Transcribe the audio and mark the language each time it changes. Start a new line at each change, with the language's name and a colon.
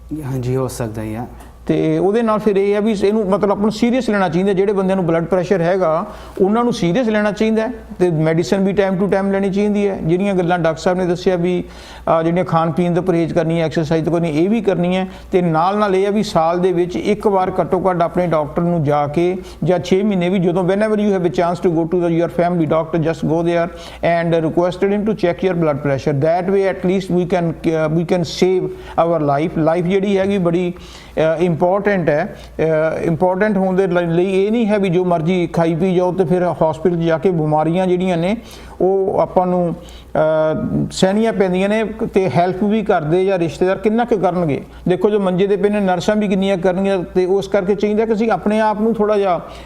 Punjabi: ਹਾਂਜੀ ਹੋ ਸਕਦਾ ਹੈ। ਤੇ ਉਹਦੇ ਨਾਲ ਫਿਰ ਇਹ ਹੈ ਵੀ ਇਹਨੂੰ ਮਤਲਬ ਆਪਾਂ ਨੂੰ ਸੀਰੀਅਸ ਲੈਣਾ ਚਾਹੀਦਾ। ਜਿਹੜੇ ਬੰਦਿਆਂ ਨੂੰ ਬਲੱਡ ਪ੍ਰੈਸ਼ਰ ਹੈਗਾ ਉਹਨਾਂ ਨੂੰ ਸੀਰੀਅਸ ਲੈਣਾ ਚਾਹੀਦਾ, ਤੇ medicine we time to time ਲੈਣੀ ਚਾਹੀਦੀ ਹੈ। ਜਿਹੜੀਆਂ ਗੱਲਾਂ ਡਾਕਟਰ ਸਾਹਿਬ ਨੇ ਦੱਸਿਆ ਵੀ ਜਿਹੜੀਆਂ ਖਾਣ ਪੀਣ ਦਾ ਪਰਹੇਜ਼ ਕਰਨੀ ਹੈ, ਐਕਸਰਸਾਈਜ਼ ਕਰਨੀ, ਇਹ ਵੀ ਕਰਨੀ ਹੈ। ਤੇ ਨਾਲ ਇਹ ਹੈ ਵੀ ਸਾਲ ਦੇ ਵਿੱਚ ਇੱਕ ਵਾਰ ਘੱਟੋ ਘੱਟ ਆਪਣੇ ਡਾਕਟਰ ਨੂੰ ਜਾ ਕੇ, ਜਾਂ 6 ਮਹੀਨੇ ਵੀ ਜਦੋਂ
English: whenever you have a chance to go to your family doctor, just go there and requested him to check your blood pressure. That way at least we can save our life
Punjabi: ਜਿਹੜੀ ਹੈਗੀ ਬੜੀ important ਹੈ। Important ਹੋਣ ਦੇ ਲਈ ਇਹ ਨਹੀਂ ਹੈ ਵੀ ਜੋ ਮਰਜ਼ੀ ਖਾਈ ਪੀ ਜਾਓ ਤੇ ਫਿਰ ਹਸਪੀਟਲ ਜਾ ਕੇ ਬਿਮਾਰੀਆਂ ਜਿਹੜੀਆਂ ਨੇ ਉਹ ਆਪਾਂ ਨੂੰ ਸਹਿਣੀਆਂ ਪੈਂਦੀਆਂ ਨੇ, ਤੇ ਹੈਲਪ ਵੀ ਕਰਦੇ ਜਾਂ ਰਿਸ਼ਤੇਦਾਰ ਕਿੰਨਾ ਕੁ ਕਰਨਗੇ। ਦੇਖੋ ਜੋ ਮੰਜੇ ਦੇ ਪਏ ਨੇ, ਨਰਸਾਂ ਵੀ ਕਿੰਨੀਆਂ ਕਰਨਗੀਆਂ, ਤੇ ਉਸ ਕਰਕੇ ਚਾਹੀਦਾ ਕਿ ਅਸੀਂ ਆਪਣੇ ਆਪ ਨੂੰ ਥੋੜ੍ਹਾ ਜਿਹਾ